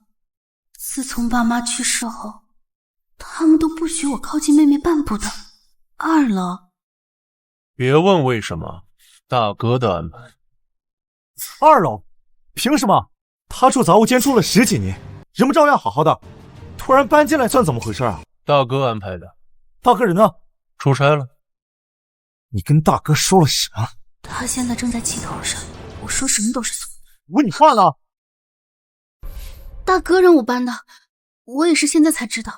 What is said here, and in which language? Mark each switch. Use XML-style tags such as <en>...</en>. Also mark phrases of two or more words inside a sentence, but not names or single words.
<zh>自從爸媽去世後，他們都不許我靠近妹妹半步的。2樓。別問為什麼，大哥的安排。 2樓？憑什麼？他住雜物間住了10幾年，人不照樣好好的，突然搬進來算怎麼回事啊？大哥安排的。大哥人呢？出差了。你跟大哥說了什麼？他現在正在气頭上，我說什麼都是錯。我問你話呢。大哥讓我搬的，我也是現在才知道。</zh>